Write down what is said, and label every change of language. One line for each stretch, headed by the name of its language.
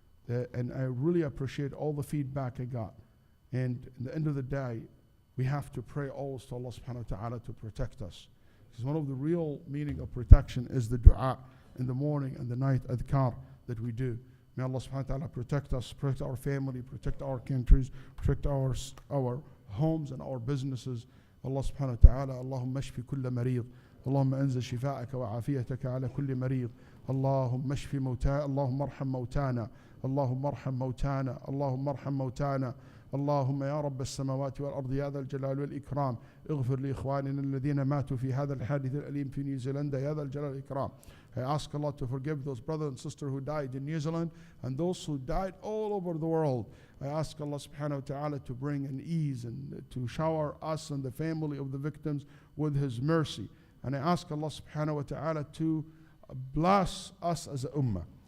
English: And I really appreciate all the feedback I got. And at the end of the day, we have to pray always to Allah subhanahu wa ta'ala to protect us. Because one of the real meaning of protection is the dua in the morning and the night adhkar that we do. May Allah subhanahu wa ta'ala protect us, protect our family, protect our countries, protect our homes and our businesses.
Arabic: Allah subhanahu wa ta'ala, Allahumma shfi kulla mareed. اللهم أنزل شفاءك وعافيتك على كل مريض اللهم اشف موتانا اللهم ارحم موتانا اللهم ارحم موتانا اللهم ارحم موتانا اللهم يا رب السماوات والأرض يا ذا الجلال والإكرام اغفر لإخواننا الذين ماتوا في هذا الحادث الأليم في نيوزيلندا يا ذا الجلال والإكرام.
English: I ask Allah to forgive those brothers and sisters who died in New Zealand and those who died all over the world. I ask Allah subhanahu wa ta'ala to bring an ease and to shower us and the family of the victims with His mercy. And I ask Allah subhanahu wa ta'ala to bless us as a ummah.